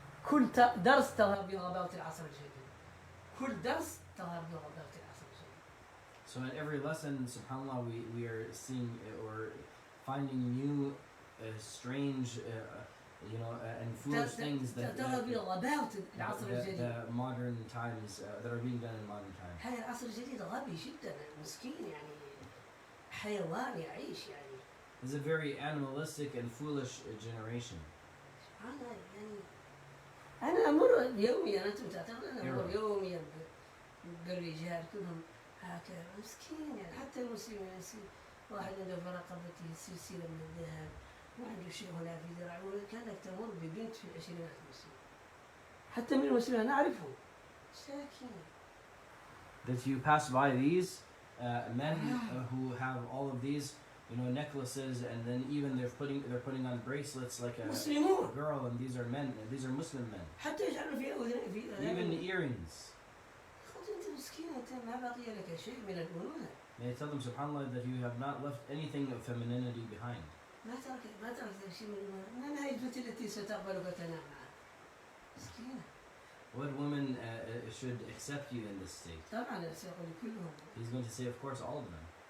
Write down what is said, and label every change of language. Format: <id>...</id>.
<ar>كل درس تظهر بغباوة العصر الجديد. كل درس تظهر بغباوة العصر الجديد.</ar> <en>So in every lesson, subhanAllah, we are seeing or finding new, strange, and foolish things that</en> <ar>تظهر بغباوة العصر الجديد.</ar> <en>the modern times that are being done in modern times.</en> <ar>هذا العصر الجديد غبي جدا مسكين يعني حيوان يعيش يعني.</ar> <en>It's a very animalistic and foolish generation.</en> <ar>سبحان الله يعني. أنا أمر يوميا أنتم تعتقدون أنا أمر يوميا بالرجال كلهم هكذا مسكين يعني حتى المسلمين واحد عنده في رقبته سلسلة من الذهب وعنده شيء هنا في ذراعه كانك تمر ببنت في العشرينات المسلمة حتى من المسلمين نعرفهم ساكنة.</ar> <en>That you pass by these men who have all of these, you know, necklaces, and then even they're putting on bracelets like a</en> <ar>مسلمون</ar> <en>girl, and these are men, and these are Muslim men.</en> <ar>حتى يجعلوا في أذن في</ar> <en>Even earrings.</en> <ar>خذ أنت مسكين أنت ما بقي لك شيء من الأنوثة.</ar> <en>They tell them, subhanAllah, that you have not left anything of femininity behind.</en> <ar>ما تركت شيء من الأنوثة. ما هي البنت التي ستقبلك تنام معها. مسكينة.</ar> <en>What woman should accept you in this state?</en> <ar>طبعا سيقول كلهم.</ar> <en>He's going to say, of course, all of them.</en>